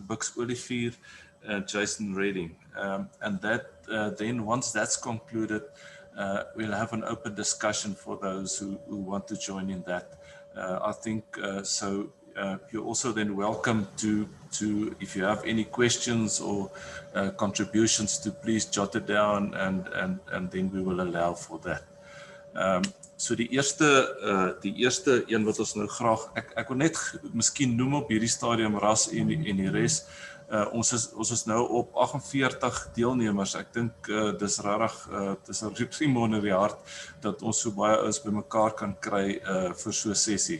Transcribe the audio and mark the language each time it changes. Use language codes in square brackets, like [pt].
[en] Bux Olivier, and Jason Redding. And that then once that's concluded, we'll have an open discussion for those who want to join in that. I think so. You're also then welcome to if you have any questions or contributions, to please jot it down, and then we will allow for that. [af] So die eerste een wat ons nou graag ek wil net miskien noem op hierdie stadium Ras en die res. Ons is nou op 48 deelnemers. Ek dink dis regtig dis 'n riem onder die hart dat ons so baie ouens bymekaar kan kry vir so 'n sessie.